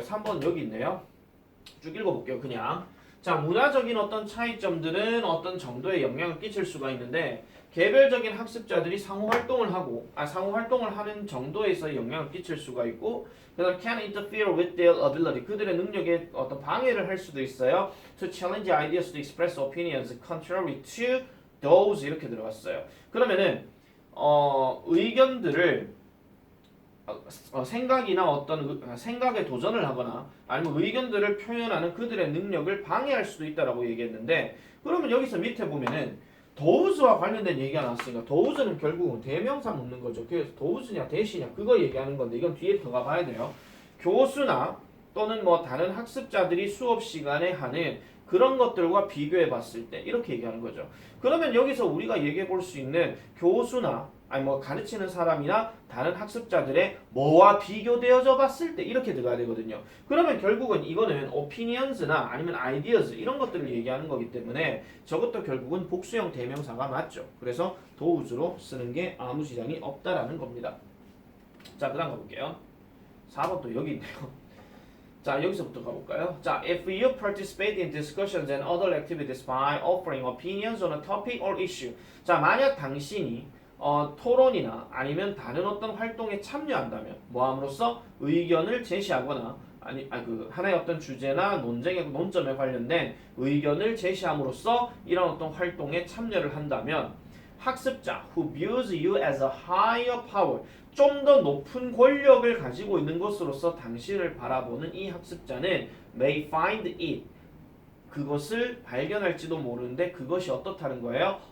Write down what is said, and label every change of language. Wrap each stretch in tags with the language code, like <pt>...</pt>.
<ko>3번 여기 있네요. 쭉 읽어볼게요. 그냥. 자, 문화적인 어떤 차이점들은 어떤 정도의 영향을 끼칠 수가 있는데, 개별적인 학습자들이 상호 활동을 하는 정도에서 영향을 끼칠 수가 있고, 그다음</ko> <en>can interfere with their ability,</en> <ko>그들의 능력에 어떤 방해를 할 수도 있어요.</ko> <en>to challenge ideas, to express opinions contrary to those</en> <ko>이렇게 들어갔어요. 그러면은 의견들을 생각이나 어떤 생각에 도전을 하거나 아니면 의견들을 표현하는 그들의 능력을 방해할 수도 있다라고 얘기했는데, 그러면 여기서 밑에 보면은 도우즈와 관련된 얘기가 나왔으니까 도우즈는 결국은 대명사 묻는 거죠. 그래서 도우즈냐 대시냐 그거 얘기하는 건데, 이건 뒤에 들어가 봐야 돼요. 교수나 또는 뭐 다른 학습자들이 수업 시간에 하는 그런 것들과 비교해 봤을 때 이렇게 얘기하는 거죠. 그러면 여기서 우리가 얘기해 볼 수 있는 교수나 뭐 가르치는 사람이나 다른 학습자들의 뭐와 비교되어져 봤을 때 이렇게 들어가야 되거든요. 그러면 결국은 이거는 opinions나 아니면 ideas 이런 것들을 얘기하는 거기 때문에 저것도 결국은 복수형 대명사가 맞죠. 그래서 도우즈로 쓰는 게 아무 지장이 없다라는 겁니다. 자, 그 다음 가볼게요. 4번도 여기 있네요. 자, 여기서부터 가볼까요?</ko> <en>자, if you participate in discussions and other activities by offering opinions on a topic or issue.</en> <ko>자, 만약 당신이 토론이나 아니면 다른 어떤 활동에 참여한다면 뭐함으로써 의견을 제시하거나 그 하나의 어떤 주제나 논점에 관련된 의견을 제시함으로써 이런 어떤 활동에 참여를 한다면 학습자</ko> <en>who views you as a higher power,</en> <ko>좀 더 높은 권력을 가지고 있는 것으로서 당신을 바라보는 이 학습자는</ko> <en>may find it,</en> <ko>그것을 발견할지도 모르는데 그것이 어떻다는 거예요?</ko>